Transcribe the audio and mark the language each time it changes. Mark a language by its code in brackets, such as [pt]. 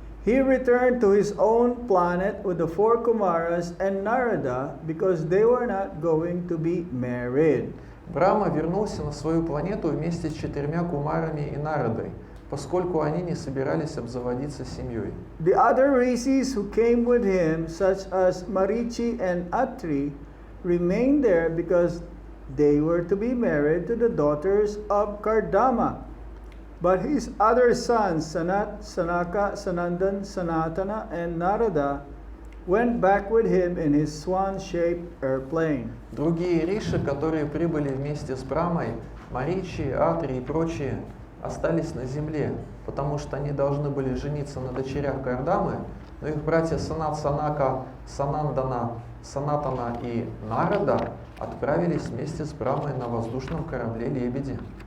[en] He returned to his own planet with the 4 Kumaras and Narada because they were not going to be married. [ru] Брахма вернулся на свою планету вместе с 4 кумарами и Нарадой, поскольку они не собирались обзаводиться семьей. [en] The other rishis who came with him, such as Marichi and Atri, remained there because they were to be married to the daughters of Kardama. But his other sons, Sanat, Sanaka, Sanandan, Sanatana, and Narada, went back with him in his swan-shaped airplane. [ru] Другие риши, которые прибыли вместе с Брамой, Маричи, Атри и прочие, остались на земле, потому что они должны были жениться на дочерях Кардамы, но их братья Санат Санака, Санандана, Санатана и Нарада отправились вместе с Брамой на воздушном корабле «Лебеди».